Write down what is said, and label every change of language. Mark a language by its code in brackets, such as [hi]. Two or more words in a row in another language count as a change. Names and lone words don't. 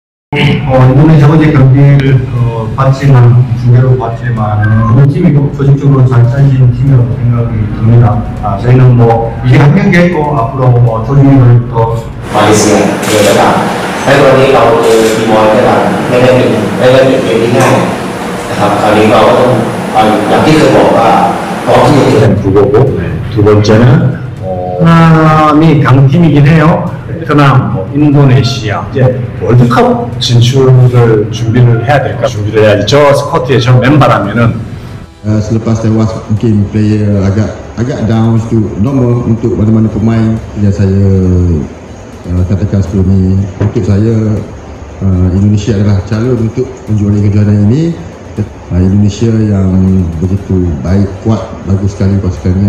[ko] 이번에 저번에 경기를 봤지만 중계로 봤지만 그 팀이 조직적으로 잘 짜진 팀이라고 생각이 듭니다. 저희는 뭐 이제 한 경기 했고 앞으로 뭐 조직력을 더 [th] มาเลเซียเลยก็ตามและตอนนี้เราเจอทีมอลก็ตามไม่ได้เป็นเกมที่ง่ายนะครับคราวนี้เราก็ต้องอย่างที่เคยบอกว่าพร้อมที่จะเจอ [ko] 두 거고 두 번째는 베트남이 강팀이긴 해요. 베트남, 인도네시아 이제 월드컵 진출을 준비를 해야 될까? 준비를 해야지. 저 스쿼트에 저 멤버라면은 [ms] selepas tewas mungkin player agak down itu normal untuk mana-mana pemain yang saya katakan sebelum ni. Untuk saya Indonesia adalah calon untuk menjuarai kejuaraan ini. Indonesia yang begitu baik, kuat, bagus sekali pasukannya.